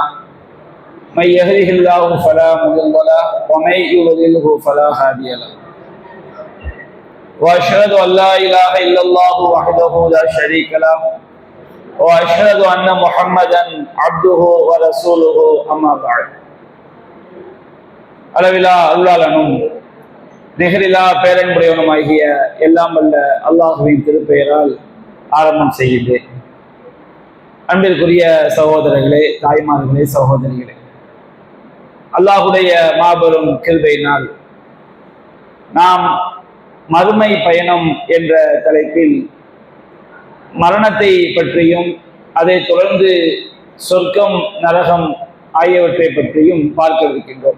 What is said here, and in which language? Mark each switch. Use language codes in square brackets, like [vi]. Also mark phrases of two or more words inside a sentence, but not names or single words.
[ar] من يهده الله فلا مضل له ومن يضلله فلا هادي له. وأشهد أن لا إله إلا الله وحده لا شريك له وأشهد أن محمدا عبده ورسوله أما بعد. [ta] அளவிலா அருளாளனும் நிகரிலா பேரன்புடையவனுமாகிய எல்லாம் வல்ல அல்லாஹுவின் திருப்பெயரால் ஆரம்பம் செய்கின்றேன். அன்பிற்குரிய சகோதரர்களே, தாய்மார்களே, சகோதரிகளே, அல்லாஹுடைய மாபெரும் கிருபையினால் நாம் மறுமை பயணம் என்ற தலைப்பில் மரணத்தை பற்றியும் அதைத் தொடர்ந்து சொர்க்கம் நரகம் ஆகியவற்றை பற்றியும் பார்க்க இருக்கின்றோம்.